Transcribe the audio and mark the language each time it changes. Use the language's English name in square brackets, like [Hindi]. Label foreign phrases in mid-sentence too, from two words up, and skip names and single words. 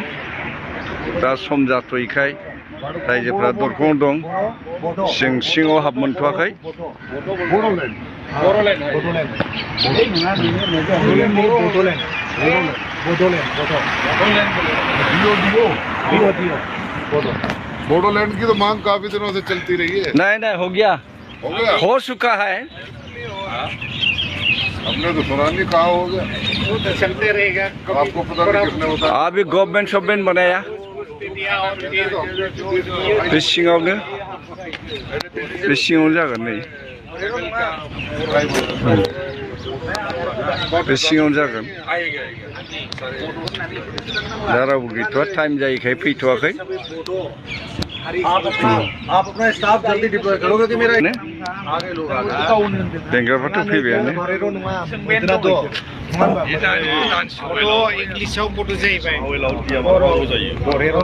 [Bodo] दा सम जाथ'यैखाय रायजोफ्रा दरखंआव दं, जों सिङाव हाबमोनथ'वाखै। [Hindi] बोडोलैंड की तो मांग काफी दिनों से चलती रही है। नहीं हो गया, हो चुका है। हमने तो सुना नहीं, कहा हो गया। वो तो चलते रहेगा। आपको पता नहीं किसने बताया? अभी गवर्नमेंट बनाया। [Bodo] बे सिङावनो जागोन। नै बे सिङावनो जागोन। दा रावबो गैथ'वा, टाइम जायैखाय फैथ'वाखै। [Hindi] आप अपना स्टाफ जल्दी डिप्लॉय करोगे कि मेरा [Bodo] बेंग्राफ्राथ' फैबायानो। इंग्लिशाव बड' जाहैबाय।